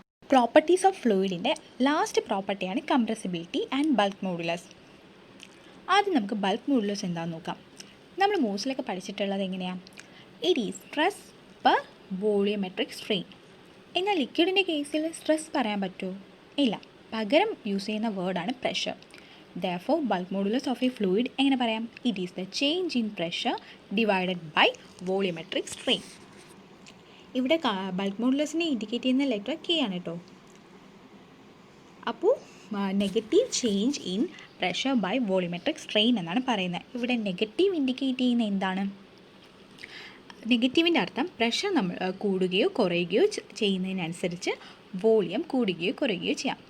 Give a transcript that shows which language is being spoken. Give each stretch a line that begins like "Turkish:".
Malayalam: Properties of ഫ്ലൂയിഡിൻ്റെ last പ്രോപ്പർട്ടിയാണ് compressibility and bulk modulus. ആദ്യം നമുക്ക് ബൾക്ക് മോഡുലസ് എന്താണെന്ന് നോക്കാം. നമ്മൾ മോസിലൊക്കെ പഠിച്ചിട്ടുള്ളത് എങ്ങനെയാണ്?
English: It is stress per volumetric strain.
Malayalam: എന്നാൽ ലിക്വിഡിൻ്റെ കേസിൽ സ്ട്രെസ് പറയാൻ പറ്റുമോ? ഇല്ല, പകരം യൂസ് ചെയ്യുന്ന വേർഡാണ് pressure.
English: Therefore, bulk modulus of a fluid
Malayalam: എങ്ങനെ പറയാം?
English: It is the change in pressure divided by volumetric strain.
Malayalam: ഇവിടെ ബൾക്ക് മോഡുലസിനെ ഇൻഡിക്കേറ്റ് ചെയ്യുന്ന ലെറ്റർ K ആണ് കേട്ടോ. അപ്പോൾ negative change in pressure by volumetric strain എന്നാണ് പറയുന്നത്. ഇവിടെ നെഗറ്റീവ് ഇൻഡിക്കേറ്റ് ചെയ്യുന്ന എന്താണ്? നെഗറ്റീവിൻ്റെ അർത്ഥം പ്രഷർ നമ്മൾ കൂടുകയോ കുറയുകയോ ചെയ്യുന്നതിനനുസരിച്ച് വോളിയം കൂടുകയോ കുറയുകയോ ചെയ്യാം.